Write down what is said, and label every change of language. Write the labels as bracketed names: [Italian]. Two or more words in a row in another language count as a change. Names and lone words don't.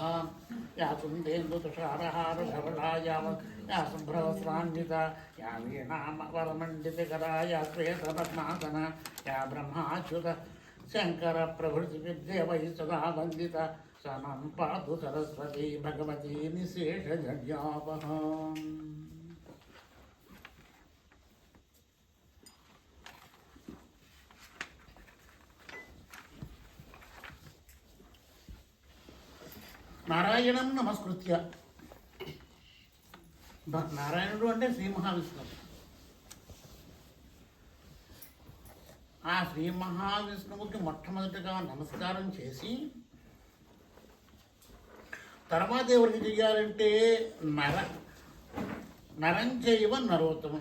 [Sanskrit] या कुन्देन्दुतुषारहारधवलायावत् या शुभ्रवस्त्रान्विता या वीणामवरमण्डितकरा या श्वेतपद्मासना या ब्रह्माच्युत शङ्करप्रभृतिविद्यवैः सदा वन्दिता सा मां पातु सरस्वती भगवती निःशेषजड्यापः. నారాయణం నమస్కృత్య. [Telugu] నారాయణుడు అంటే శ్రీ మహావిష్ణువు. ఆ శ్రీ మహావిష్ణువుకి మొట్టమొదటిగా నమస్కారం చేసి తర్వాత ఎవరికి చెయ్యాలంటే [Sanskrit] నరంచైవ నరోత్తమం.